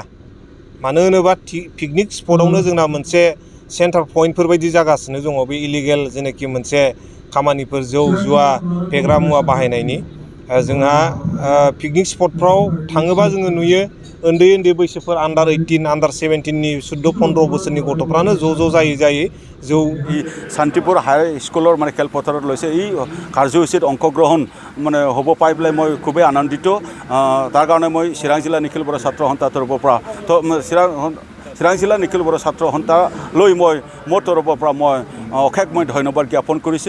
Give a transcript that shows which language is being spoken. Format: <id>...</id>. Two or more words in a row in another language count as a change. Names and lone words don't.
<brx>मानो होनोबा</brx> <en>picnic spot</en> <brx>जोंना मोनसे</brx> <en>center point</en> <brx>बायदि जागासिनो दङ बे इलिगेल जेनाखि मोनसे खामानिफोर जौ जुवा फेग्रा मुवा बाहायनायनि। जोंहा</brx> <en>picnic spot</en> <brx>थाङोबा जोङो नुयो उन्दै उन्दै बैसोफोर</brx> <en>under 18 under 17</en> <brx>14-15 बोसोरनि गथ'फ्रानो ज' जायै जौ</brx> <as>শান্তিপুৰ হাই স্কুলৰ মানে খেলপথাৰত লৈছে এই কাৰ্যসূচীত অংশগ্ৰহণ মানে হ'ব পাই পেলাই মই খুবেই আনন্দিত। তাৰ কাৰণে মই চিৰাং জিলা নিখিল বৰা ছাত্ৰ সন্থাৰ তৰফৰ পৰা চিৰাং জিলা নিখিল বৰা ছাত্ৰ সন্থালৈ মই মোৰ তৰফৰ পৰা মই অশেষ মই ধন্যবাদ জ্ঞাপন কৰিছোঁ।</as>